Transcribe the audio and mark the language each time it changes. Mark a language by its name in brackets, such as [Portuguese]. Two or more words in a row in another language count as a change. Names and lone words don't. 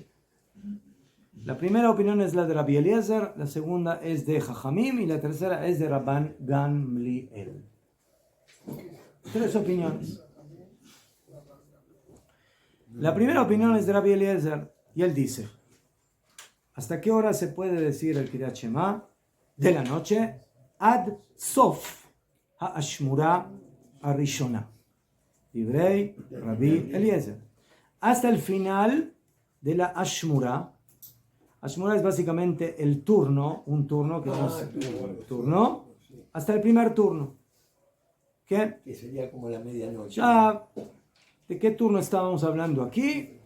[Spanish] La primera opinión es la de Rabbi Eliezer, la segunda es de Jajamim y la tercera es de Rabban Gamliel. 3 opiniones. La primera opinión es de Rabbi Eliezer y él dice: ¿hasta qué hora se puede decir el [Hebrew] קריאת שמע? [Spanish] De la noche, [Hebrew] עד סוף האשמורה הראשונה. דברי רבי אליעזר. [Spanish] Hasta el final de la ashmura. Ashmura es básicamente el turno, un turno que es turno, hasta el primer turno. ¿Qué? Que sería como la medianoche. Ya, ¿de qué turno estábamos hablando aquí?